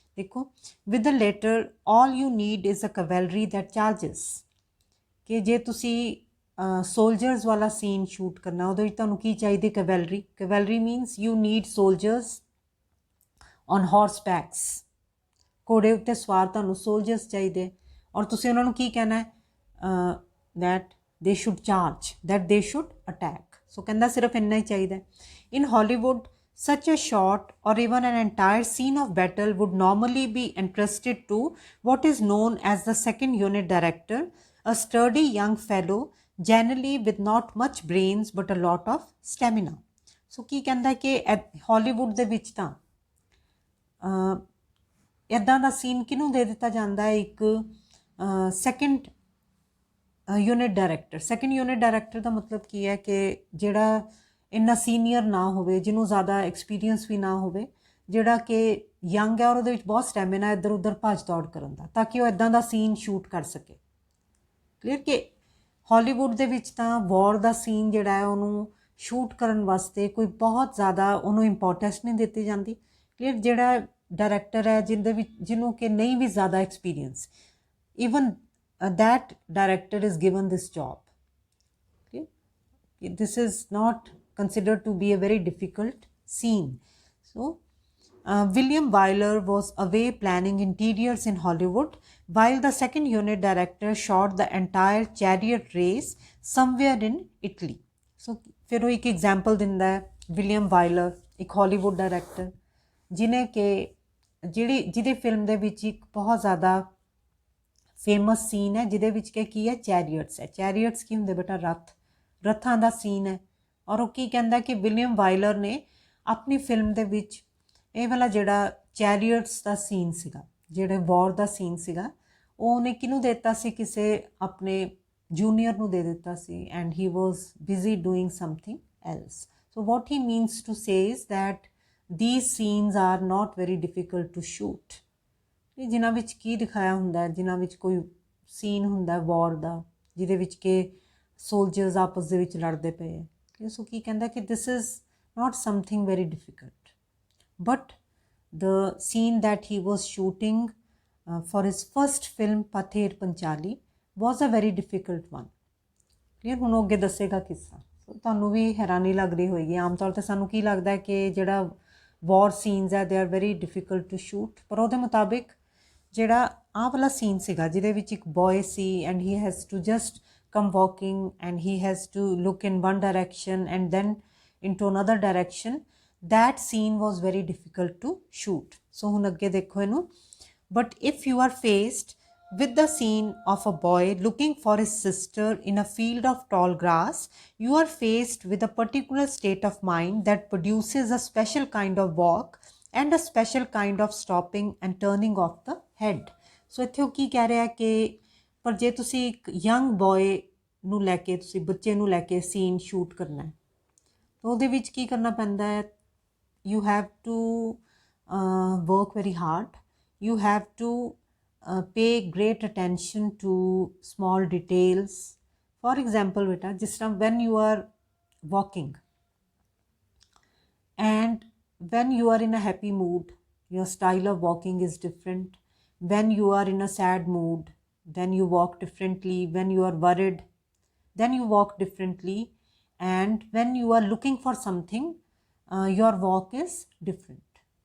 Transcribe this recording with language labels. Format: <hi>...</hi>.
<pa>ਦੇਖੋ,</pa> <en>with the latter all you need is a cavalry that charges,</en> <pa>ਕਿ ਜੇ ਤੁਸੀਂ ਸੋਲਜਰਸ ਵਾਲਾ ਸੀਨ ਸ਼ੂਟ ਕਰਨਾ ਉਹਦੇ ਵਿੱਚ ਤੁਹਾਨੂੰ ਕੀ ਚਾਹੀਦੀ, cavalry.</pa> <en>cavalry means you need soldiers on horsebacks,</en> <pa>ਘੋੜੇ ਉੱਤੇ ਸਵਾਰ ਤੁਹਾਨੂੰ ਸੋਲਜਰਸ ਚਾਹੀਦੇ, ਔਰ ਤੁਸੀਂ ਉਹਨਾਂ ਨੂੰ ਕੀ ਕਹਿਣਾ ਹੈ,</pa> <en>That they should charge, that they should attack.</en> <pa>ਸੋ ਕਹਿੰਦਾ ਸਿਰਫ ਇੰਨਾ ਹੀ ਚਾਹੀਦਾ।</pa> <en>In Hollywood such a shot or even an entire scene of battle would normally be entrusted to what is known as the second unit director, a sturdy young fellow generally with not much brains but a lot of stamina.</en> <pa>So ਕੀ ਕਹਿੰਦਾ ਕਿ Hollywood ਦੇ ਵਿੱਚ ਤਾਂ ਇੱਦਾਂ ਦਾ scene ਕਿਹਨੂੰ ਦੇ ਦਿੱਤਾ ਜਾਂਦਾ ਹੈ, ਇੱਕ second unit director. Second unit director ਦਾ ਮਤਲਬ ਕੀ ਹੈ ਕਿ ਜਿਹੜਾ ਇੰਨਾ ਸੀਨੀਅਰ ਨਾ ਹੋਵੇ, ਜਿਹਨੂੰ ਜ਼ਿਆਦਾ ਐਕਸਪੀਰੀਅੰਸ ਵੀ ਨਾ ਹੋਵੇ, ਜਿਹੜਾ ਕਿ ਯੰਗ ਹੈ ਔਰ ਉਹਦੇ ਵਿੱਚ ਬਹੁਤ ਸਟੈਮਿਨਾ ਇੱਧਰ ਉੱਧਰ ਭੱਜ ਦੌੜ ਕਰਨ ਦਾ, ਤਾਂ ਕਿ ਉਹ ਇੱਦਾਂ ਦਾ ਸੀਨ ਸ਼ੂਟ ਕਰ ਸਕੇ। ਕਲੀਅਰ। ਕਿ ਹਾਲੀਵੁੱਡ ਦੇ ਵਿੱਚ ਤਾਂ ਵਾਰ ਦਾ ਸੀਨ ਜਿਹੜਾ ਹੈ ਉਹਨੂੰ ਸ਼ੂਟ ਕਰਨ ਵਾਸਤੇ ਕੋਈ ਬਹੁਤ ਜ਼ਿਆਦਾ ਉਹਨੂੰ ਇੰਪੋਰਟੈਂਸ ਨਹੀਂ ਦਿੱਤੀ ਜਾਂਦੀ। ਕਲੀਅਰ। ਜਿਹੜਾ ਡਾਇਰੈਕਟਰ ਹੈ ਜਿਹਨੂੰ ਕਿ ਨਹੀਂ ਵੀ ਜ਼ਿਆਦਾ experience,</pa> <en>Even that director is given this job. Okay? This is not considered to be a very difficult scene. So William Wyler was away planning interiors in Hollywood while the second unit director shot the entire chariot race somewhere in Italy.</en> <pa>So फिर वो एक example दिंदा है William वाइलर, एक Hollywood director जिन्हें कि ਜਿਹਦੀ film ਦੇ ਵਿੱਚ ਇੱਕ ਬਹੁਤ ਜ਼ਿਆਦਾ ਫੇਮਸ ਸੀਨ ਹੈ ਜਿਹਦੇ ਵਿੱਚ ਕਿ ਕੀ ਹੈ, ਚੈਰੀਅਟਸ ਹੈ। ਚੈਰੀਅਟਸ ਕੀ ਹੁੰਦੇ ਬੇਟਾ, ਰੱਥਾਂ ਦਾ ਸੀਨ ਹੈ। ਔਰ ਉਹ ਕੀ ਕਹਿੰਦਾ ਕਿ ਵਿਲੀਅਮ ਵਾਈਲਰ ਨੇ ਆਪਣੀ ਫਿਲਮ ਦੇ ਵਿੱਚ ਇਹ ਵਾਲਾ ਜਿਹੜਾ ਚੈਰੀਅਟਸ ਦਾ ਸੀਨ ਸੀਗਾ, ਜਿਹੜੇ ਵॉर ਦਾ ਸੀਨ ਸੀਗਾ ਉਹ ਉਹਨੇ ਕਿਹਨੂੰ ਦੇ ਦਿੱਤਾ ਸੀ, ਕਿਸੇ ਆਪਣੇ ਜੂਨੀਅਰ ਨੂੰ ਦੇ ਦਿੱਤਾ ਸੀ,</pa> <en>And he was busy doing something else. So what he means to say is that these scenes are not very difficult to shoot।</en> <pa>ਜਿਨ੍ਹਾਂ ਵਿੱਚ ਕੀ ਦਿਖਾਇਆ ਹੁੰਦਾ, ਜਿਨ੍ਹਾਂ ਵਿੱਚ ਕੋਈ ਸੀਨ ਹੁੰਦਾ ਵॉर ਦਾ ਜਿਹਦੇ ਵਿੱਚ ਕਿ ਸੋਲਜਰਸ ਆਪਸ ਦੇ ਵਿੱਚ ਲੜਦੇ ਪਏ ਹੈ। ਸੋ ਕੀ ਕਹਿੰਦਾ ਕਿ</pa> <en>This is not something very difficult, but the scene that he was shooting for his first film Pather Panchali was a very difficult one।</en> <pa>Clear. ਹੁਣ ਉਹ ਅੱਗੇ ਦੱਸੇਗਾ ਕਿੱਸਾ। ਸੋ ਤੁਹਾਨੂੰ ਵੀ ਹੈਰਾਨੀ ਲੱਗ ਰਹੀ ਹੋਏਗੀ, ਆਮ ਤੌਰ 'ਤੇ ਸਾਨੂੰ ਕੀ ਲੱਗਦਾ ਕਿ ਜਿਹੜਾ ਵॉर ਸੀਨਸ ਹੈ</pa> <en>they are very difficult to shoot,</en> <pa>ਪਰ ਉਹਦੇ ਮੁਤਾਬਿਕ ਜਿਹੜਾ ਆਹ ਵਾਲਾ ਸੀਨ ਸੀਗਾ ਜਿਹਦੇ ਵਿੱਚ ਇੱਕ boy ਸੀ</pa> <en>And he has to just come walking and he has to look in one direction and then into another direction, that scene was very difficult to shoot। so</en> <pa>hun agge dekho enu,</pa> <en>but if you are faced with the scene of a boy looking for his sister in a field of tall grass, you are faced with a particular state of mind that produces a special kind of walk and a special kind of stopping and turning of the head।</en> <pa>so ਇੱਥੇ ਉਹ ਕੀ ਕਹਿ ਰਿਹਾ ਕਿ ਪਰ ਜੇ ਤੁਸੀਂ ਇੱਕ young boy ਨੂੰ ਲੈ ਕੇ, ਤੁਸੀਂ ਬੱਚੇ ਨੂੰ ਲੈ ਕੇ ਸੀਨ ਸ਼ੂਟ ਕਰਨਾ ਹੈ ਤਾਂ ਉਹਦੇ ਵਿੱਚ ਕੀ ਕਰਨਾ ਪੈਂਦਾ ਹੈ,</pa> <en>You have to work very hard, you have to pay great attention to small details। for example beta</en> <pa>ਜਿਸ ਤਰ੍ਹਾਂ</pa> <en>when you are walking and when you are in a happy mood, your style of walking is different। when you are in a sad mood, then you walk differently। when you are worried, then you walk differently। and when you are looking for something, your walk is different।</en>